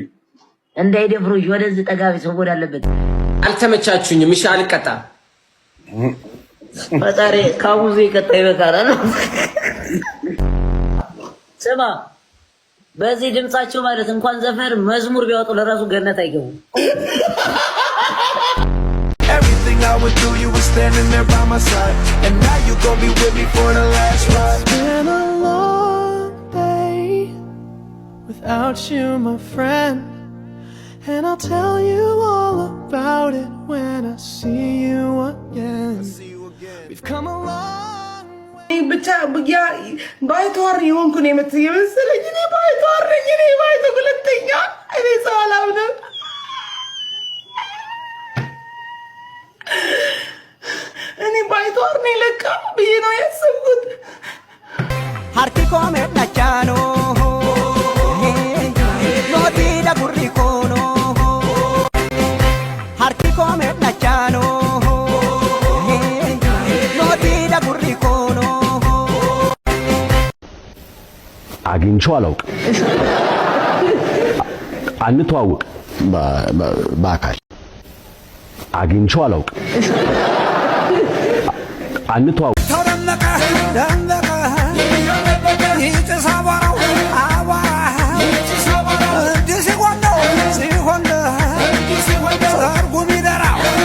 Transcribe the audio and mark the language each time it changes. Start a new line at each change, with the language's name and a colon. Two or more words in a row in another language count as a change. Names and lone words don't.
Amharic: እንዳይደፍሩሽ ወደዚህ ጠጋቢ ሰው ወዳለበት አልተመቻችሁኝም። እሺ አልቀጣም። ፈጣሪ ካሙዙ ይቀጣ ይበቃራል። ስማ በዚህ ድምጻቸው ማለት እንኳን ዘፈን መዝሙር ቢያወጡ ለራሱ ገነት አይገቡም።
English: Everything I would do, you were standing there by my side, and now you gon' be with me for the last ride. It's been a long day without you, my friend, and I'll tell you all about it when I see you again. We've come a long
Amharic: ብቻ ያ ባይቷር የሆንኩ ነው የመሰለኝ። እኔ ባይቷር ነኝ። እኔ ባይቶ ሁለተኛ እኔ ሰው አላምንም። እኔ ባይቷር ነኝ ለካ ብዬ ነው ያሰብኩት። harki kome dachano noti da gurri kono harki kome dachano noti da gurri kono አግኝቼው አላውቅም። አንተዋወቅ በአካል አግኝቼው አላውቅም። አንተዋወቅ ተደመቀ ደመቀ ይጭስ አቧራው አቧራ እንዲህ ሲሆን ሰርጉ ሚደራው